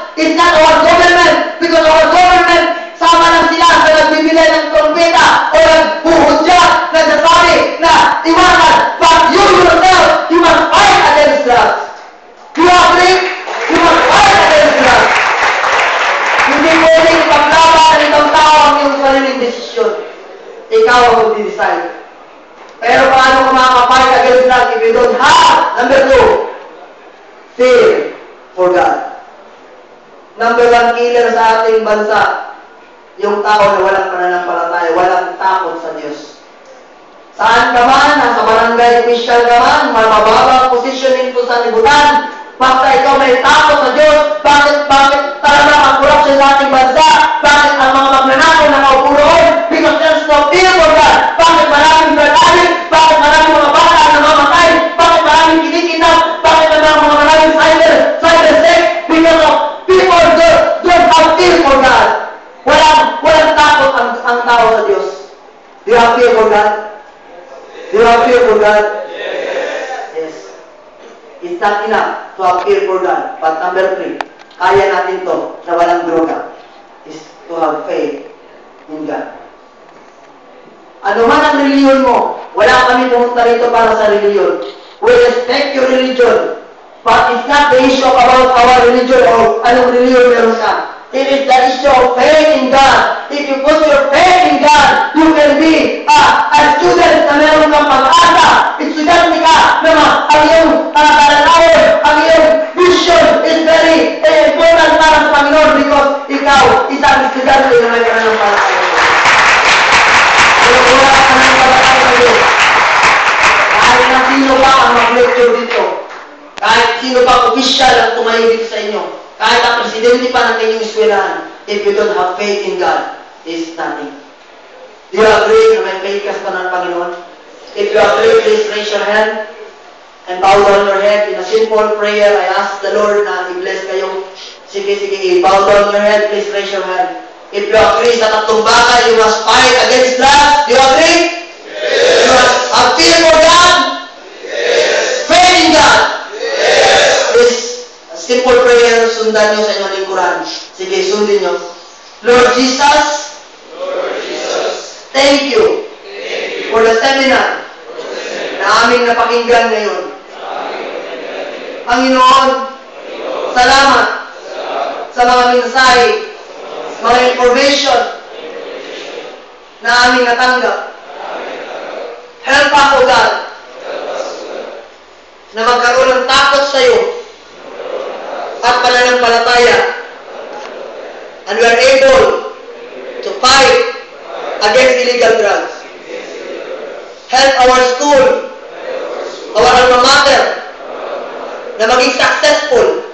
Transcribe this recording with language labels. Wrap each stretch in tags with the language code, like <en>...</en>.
<en>It's not our government,</en> <tl>because our government, sama lang sila sa nagbibigay ng trompeta o naghuhudya, nagsasabi na iwanan.</tl> <en>But you yourself, you must fight against drugs. Do you agree? You must fight against drugs.</en> <tl>Hindi pwedeng paglaban ng ibang tao ang iyong sariling desisyon. Ikaw ang mag-decide. Pero paano ka makaka-fight</tl> <en>against drugs if you don't have, number 2, fear for God.</en> <tl>Number 1 killer sa ating bansa, yung tao na walang pananampalataya, walang takot sa Diyos. Saan ka man, nasa barangay official ka man, mababang positioning to sa libutan, basta ikaw may takot sa Diyos, bakit talaga ang korupsyon sa ating bansa? Bakit ang mga magnanakaw na naupo roon?</tl> <en>Because there's no fear for God.</en> <tl>Bakit maraming drug addict? Bakit maraming mga bata na namamatay? Bakit maraming kinikidnap? Bakit maraming cyber sex?</tl> <en>Because of people don't have fear for God.</en> <tl>Walang takot ang tao sa Diyos.</tl> <en>Do you have fear for God? Do you have fear for God? Yes. It's not enough to have fear for God. But number 3,</en> <tl>kaya natin to na walang droga</tl> <en>is to have faith in God.</en> <tl>Ano man ang reliyon mo, wala kami pumunta rito para sa reliyon.</tl> <en>We respect your religion. But it's not the issue about our religion or</en> <tl>anong reliyon meron ka.</tl> <en>It is the issue of faith in God. If you put your faith in God, you can be a student</en> <tl>na meron kang pag-asa. Estudyante ka na ang iyong kalalawan, ang iyong vision</tl> <en>is very important</en> <tl>para sa Panginoon because ikaw, isang estudyante na may kanang pag-asa. Kung wala ka ng pag-asa sa Diyos, kahit na sino pa ang mag-lecture dito, kahit sino pa official ang tumayo dito sa inyo, kahit ang presidente pa ng kanyang eskwelahan,</tl> <en>if you don't have faith in God, is nothing. Do you agree</en> <tl>na may faith ka sa Panginoon?</tl> <en>If you agree, please raise your hand and bow down your head. In a simple prayer, I ask the Lord</en> <tl>na i-bless kayo. Sige,</tl> <en>bow down your head, please raise your hand. If you agree</en> <tl>sa tatlong bagay,</tl> <en>you must fight against drugs. Do you agree? Yes. You must have fear for God? Yes. Faith in God? Yes. This simple prayer,</en> <tl>sundan nyo sa inyong lingkuran. Sige, sundin nyo.</tl> <en>Lord Jesus, thank you for the seminar</en> <tl>na aming napakinggan ngayon. Panginoon, salamat sa mga mensahe, mga information na aming natanggap.</tl> <en>Help us, O God,</en> <tl>na magkaroon ng takot sa iyo at pananampalataya.</tl> <en>And we are able to fight against illegal drugs. Help our school, our alma mater,</en> <tl>na maging</tl> <en>successful.</en>